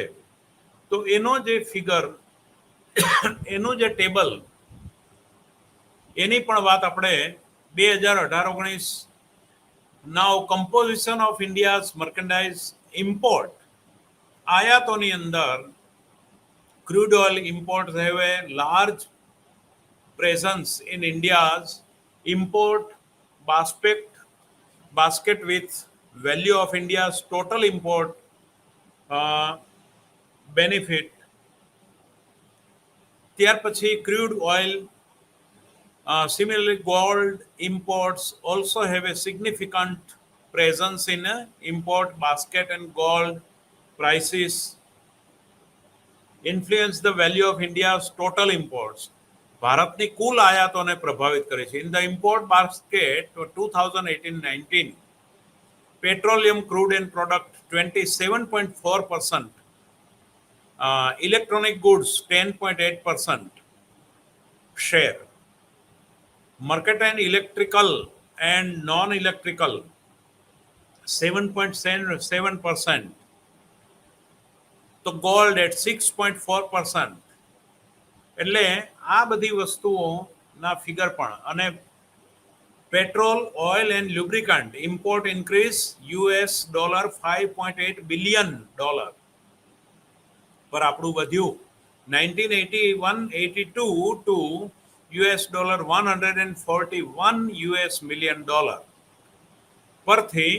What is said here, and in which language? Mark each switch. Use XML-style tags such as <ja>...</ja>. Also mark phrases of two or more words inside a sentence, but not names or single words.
<gu>તો એનો જે ફિગર, એનું જે ટેબલ, એની પણ વાત આપણે 2018-19</gu> <en>now composition of India's merchandise import.</en> <gu>આયાતોની અંદર</gu> <en>crude oil imports have a large presence in India's import basket with value of India's total import benefit.</en> <gu>ત્યાર પછી</gu> <en>crude oil, similarly gold imports also have a significant presence in import basket, and gold prices influence the value of India's total imports.</en> <gu>ભારતની કુલ આયાતોને પ્રભાવિત કરે છે.</gu> <en>In the import basket for 2018-19, petroleum, crude and product 27.4%, electronic goods 10.8% share, mercantile, electrical and non-electrical 7.7%, તો gold at 6.4%.</en> <gu>એટલે આ બધી વસ્તુઓના ફિગર પણ.</gu> <en>અને petrol, oil and lubricant import increase $5.8 billion</en> <gu>પર આપણું વધ્યું</gu> <en>1981-82 to $141 million પરથી.</en>